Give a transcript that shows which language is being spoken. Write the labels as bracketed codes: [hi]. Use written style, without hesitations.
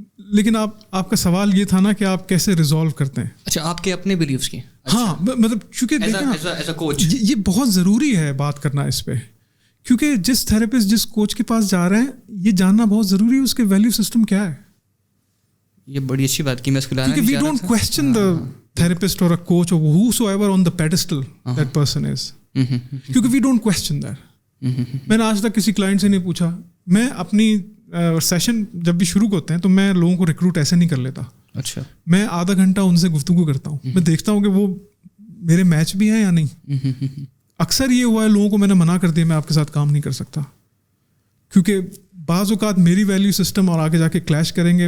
[ur] لیکن آپ کا سوال یہ تھا نا کہ آپ کیسے ریزالو کرتے ہیں. اچھا, آپ کے اپنے بلیفس کی. ہاں مطلب چونکہ یہ بہت ضروری ہے بات کرنا اس پہ, کیونکہ جس تھراپسٹ جس کوچ کے پاس جا رہے ہیں یہ جاننا بہت ضروری ہے اس کے ویلیو سسٹم کیا ہے. یہ بڑی اچھی بات کی, میں اس کو لانا کیونکہ [en] We don't question the therapist or a coach or whosoever on the pedestal that person is, کیونکہ we don't question that. [ur] میں نے آج تک کسی کلائنٹ سے نہیں پوچھا. میں اپنی سیشن جب بھی شروع ہوتے ہیں تو میں لوگوں کو ریکروٹ ایسے نہیں کر لیتا. اچھا, میں آدھا گھنٹہ ان سے گفتگو کرتا ہوں, میں دیکھتا ہوں کہ وہ میرے میچ بھی ہیں یا نہیں. اکثر یہ ہوا ہے لوگوں کو میں نے منع کر دیا میں آپ کے ساتھ کام نہیں کر سکتا, کیونکہ بعض اوقات میری ویلیو سسٹم اور آگے جا کے کلیش کریں گے.